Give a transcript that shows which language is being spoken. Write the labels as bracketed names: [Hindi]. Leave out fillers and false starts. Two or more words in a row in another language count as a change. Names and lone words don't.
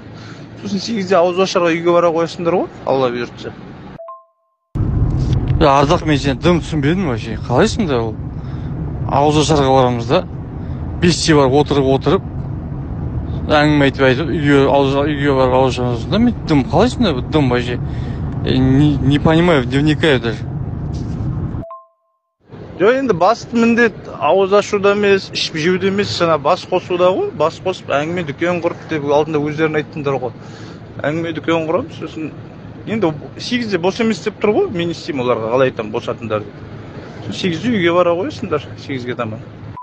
[Kazakh] Сосын 8-де ауыз ашарға үйге бара қоясыңдар ғой, Алла бұйыртса. Ардақ, мен сені дым түсінбедім вообще. Қалай сонда ол? Ауыз ашарға барамыз да 5-те барып отырып әңгіме айтып үйге барып ауыз ашамыз да, мен дым қалай сонда дым вообще? [Russian] Не понимаю, вникаю даже. [Kazakh] Жоқ, енді басты міндет ауыз ашуда емес, ішіп жеуде емес, жаңа бас қосуда ғой. Бас қосып әңгіме дүкен құрып деп алдында өздерін айттыңдар ғой. Әңгіме дүкен құрамыз, сосын енді 8-де бос емес деп тұр ғой. Мен істеймін оларға, қалай айтамын босатыңдар деп. 8-де үйге бара қоясыңдар, 8-ге таман.